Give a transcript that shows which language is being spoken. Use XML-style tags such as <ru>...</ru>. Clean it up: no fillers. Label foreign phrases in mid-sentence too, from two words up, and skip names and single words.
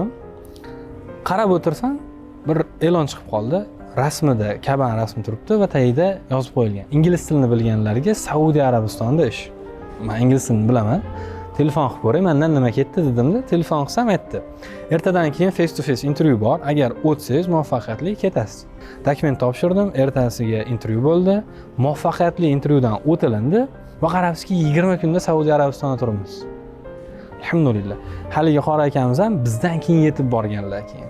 <uz>Qarab o'tirsam, bir e'lon chiqib qoldi. Rasmida Kaban rasmi turibdi va tagida yozib qo'yilgan. Ingliz tilini bilganlarga Saudiya Arabistonida ish. Men ingliz tilini bilaman. Telefon qilib ko'ray, mendan nima ketdi dedimda, telefon qilsam aytdi. Ertadan keyin</uz> <en>face to face</en> <uz>intervyu bor. Agar o'tsangiz muvaffaqiyatli ketasiz. Dokument topshirdim, ertasiga intervyu bo'ldi. Muvaffaqiyatli intervyudan o'tilindi va qarabsizki 20 kunda Saudiya Arabistonda turibmiz. Alhamdulillah. Haligi qora akamiz ham bizdan keyin yetib borganlar keyin.</uz>